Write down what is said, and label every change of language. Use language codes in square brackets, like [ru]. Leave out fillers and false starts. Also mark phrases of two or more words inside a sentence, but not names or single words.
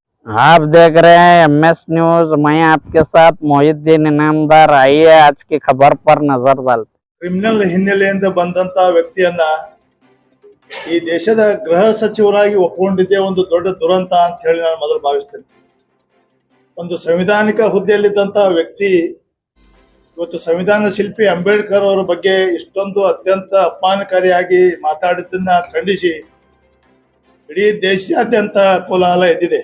[hi] आप देख रहे हैं MS न्यूज। मैं आपके साथ मोहिद्दीन इनामदार। आइए आज की खबर पर नजर डालते। [kn] ಕ್ರಿಮಿನಲ್ ಹಿನ್ನೆಲೆಯಿಂದ ಬಂದಂತ ವ್ಯಕ್ತಿಯನ್ನ ಈ ದೇಶದ ಗೃಹ ಸಚಿವರಾಗಿ ಒಪ್ಪಿಕೊಂಡಿದ್ದೇ ಒಂದು ದೊಡ್ಡ ದುರಂತ ಅಂತ ಹೇಳಿ ನಾನು ಮೊದಲು ಭಾವಿಸ್ತೇನೆ. ಒಂದು ಸಂವಿಧಾನಿಕ ಹುದ್ದೆಯಲ್ಲಿದ್ದಂತ ವ್ಯಕ್ತಿ ಇವತ್ತು ಸಂವಿಧಾನ ಶಿಲ್ಪಿ ಅಂಬೇಡ್ಕರ್ ಅವರ ಬಗ್ಗೆ ಇಷ್ಟೊಂದು ಅತ್ಯಂತ ಅಪಮಾನಕಾರಿಯಾಗಿ ಮಾತಾಡಿದ್ದನ್ನ ಖಂಡಿಸಿ ಇಡೀ ದೇಶಾದ್ಯಂತ ಕೋಲಾಹಲ ಎದ್ದಿದೆ.